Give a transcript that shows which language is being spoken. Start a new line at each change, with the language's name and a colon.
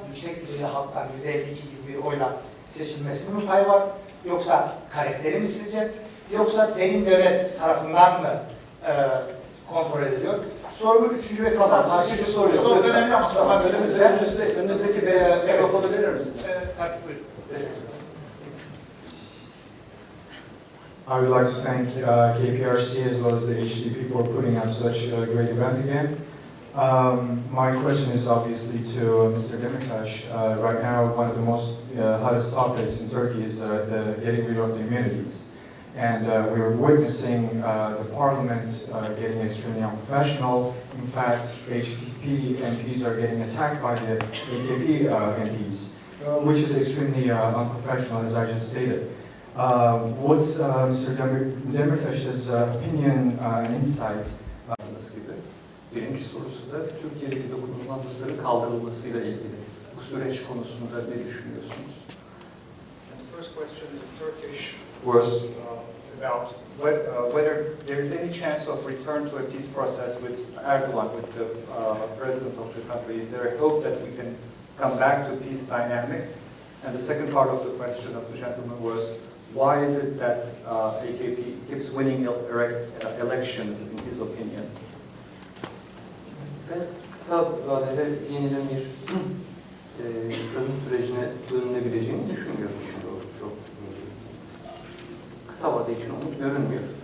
Turkish: Yüksek düzeyde halktan %52 gibi bir oyla seçilmesinin mi payı var? Yoksa karakteri mi sizce? Yoksa derin devlet tarafından mı kontrol ediliyor? Sorumun üçüncü ve kısa parçası. Şu soru yok. Soru önemli ama sormak Önünüzdeki mikrofonu verir misiniz? Tabii, buyurun.
English: I would like to thank KPRC as well as the HDP for putting up such a great event again. My question is obviously to Mr. Demirtas. Right now, one of the most hottest topics in Turkey is the getting rid of the immunities. And we're witnessing the parliament getting extremely unprofessional. In fact, HDP MPs are getting attacked by the AKP MPs, which is extremely unprofessional, as I just stated. What's Mr. Demirtas's opinion and insight?
Turkish: Gibi. Birinci sorusu da Türkiye'deki dokunulmazlıkların kaldırılmasıyla ilgili. Bu süreç konusunda ne düşünüyorsunuz?
English: And the first question in Turkish was about whether there is any chance of return to a peace process with Erdogan, with the president of the country. Is there a hope that we can come back to peace dynamics? And the second part of the question of the gentleman was, why is it that AKP keeps winning elections, in his opinion?
Turkish: Ben kısa vadede yeniden bir çözüm sürecine dönülebileceğini düşünmüyorum. Çok kısa vade için umut görünmüyor.